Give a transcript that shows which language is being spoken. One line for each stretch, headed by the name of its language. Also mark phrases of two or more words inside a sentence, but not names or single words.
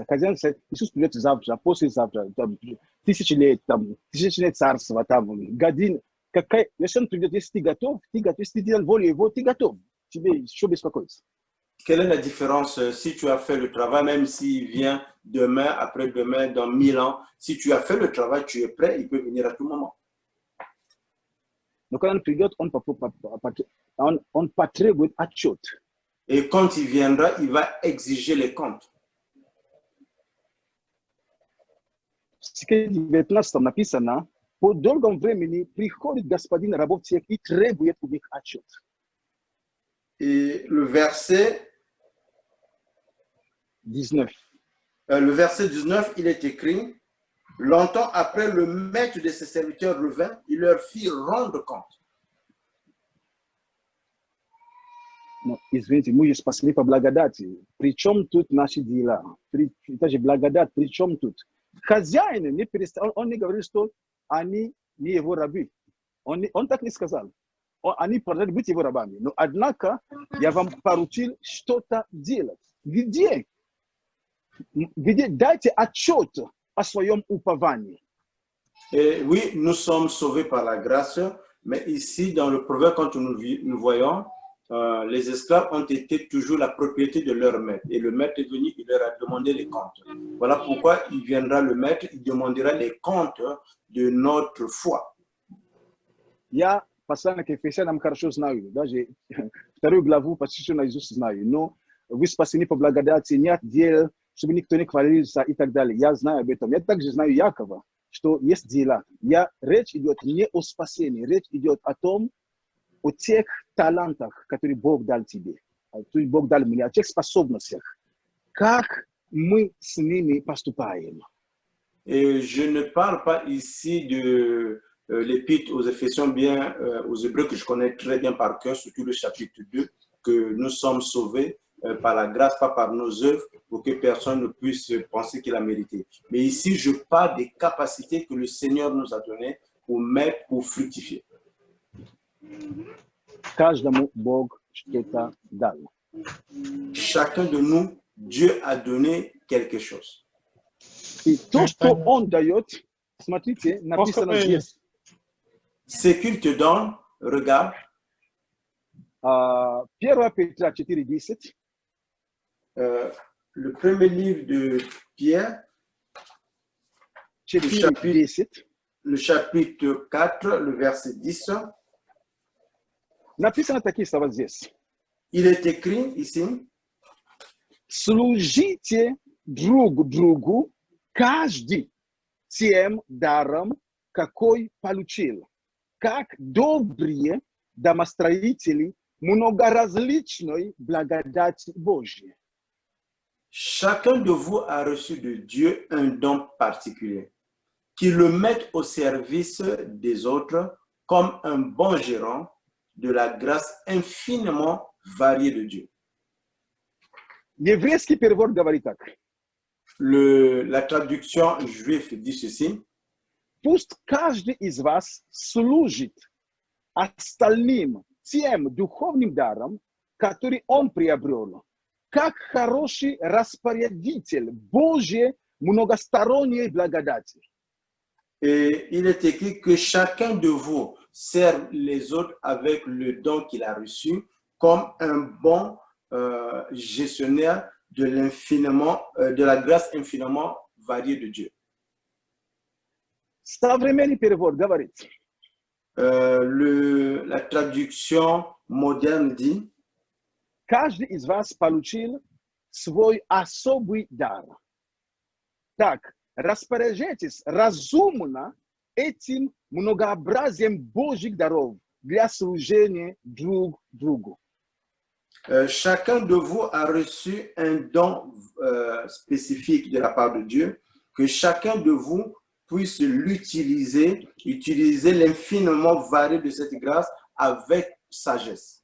Russian: Хозяин сказать, Иисус придет завтра, послезавтра, там, тысячи лет царства, там, годин. Если он придет, если ты готов, если ты делал волю его, ты готов. Тебе еще беспокоиться.
French: Quelle est la différence si tu as fait le travail, même s'il vient demain, après-demain, dans 1000 ans, si tu as fait le travail, tu es prêt, il peut venir à tout moment.
Russian: Но когда он придет, он потребует отчет.
French: Et quand il viendra, il va exiger les comptes.
Russian: В стихе 19 написано, по долгом времени приходит господин рабов тех и требует у них отчет.
French: Et le verset 19. Le verset 19, il est écrit, longtemps après, le maître de ses serviteurs revint, il leur fit rendre compte.
Russian: Но, извините, мы же спасли по благодати. Причем тут наши дела? Это же благодать, причем тут? Хозяин не перестал, он не говорит, что они не его рабы. Он так не сказал. Они продолжают быть его рабами. Но однако я вам поручил что-то делать. Где? Дайте отчет о своем уповании.
French: Et oui, nous sommes sauvés par la grâce, mais ici, dans le proverbe, quand nous voyons, les esclaves ont été toujours la propriété de leur maître. Et le maître est venu, il leur a demandé les comptes. Voilà pourquoi il viendra le maître, il demandera les comptes de notre foi.
Russian: Я послание к Ефесянам хорошо знаю, даже вторую главу почти наизусть знаю, но вы спасены по благодати, нет дел, чтобы никто не хвалился и так далее. Я знаю об этом. Я также знаю Якова, что есть дела. Речь идет не о спасении, речь идет о том, о тех талантах, которые Бог дал тебе, которые Бог дал мне, о тех способностях. Как мы с ними поступаем?
French: Et je ne parle pas ici de l'épître aux Éphésiens, bien aux Hébreux que je connais très bien par cœur, surtout le chapitre 2, que nous sommes sauvés par la grâce, pas par nos œuvres, pour que personne ne puisse penser qu'il a mérité. Mais ici, je parle des capacités que le Seigneur nous a données pour mettre, pour fructifier.
Russian: Каждому Бог что-то дал.
French: chacun de nous, Dieu a donné quelque chose.
Russian: И то, что Он дает, смотрите, написано здесь.
French: Ce qu'il te donne, regarde,
Russian: 1 Петра 4:10.
French: Le premier livre de Pierre, le chapitre 4, le verset 10.
Russian: Написано такие слова здесь.
French: Il est écrit ici,
Russian: служите друг другу, каждый тем даром, какой получил, как добрые домостроители многоразличной благодати Божьей.
French: chacun de vous a reçu de Dieu un don particulier, qu'il le mette au service des autres comme un bon gérant de la grâce infiniment variée de Dieu.
Russian: Еврейский перевод говорит так.
French: La traduction juive dit ceci.
Russian: Пусть каждый из вас служит остальным тем духовным даром, который он приобрел, как хороший распорядитель Божьей многосторонней благодати.
French: Et il est écrit que chacun de vous serve les autres avec le don qu'il a reçu comme un bon gestionnaire de la grâce infiniment variée de Dieu.
Russian: Современный перевод говорит.
French: La traduction moderne dit:
Russian: каждый из вас получил свой особый дар. Так, распоряжайтесь разумно этим многообразием Божьих даров для служения друг другу.
French: Chacun de vous a reçu un don spécifique de la part de Dieu, que chacun de vous puisse l'utiliser, utiliser l'infiniment varié de cette grâce avec sagesse.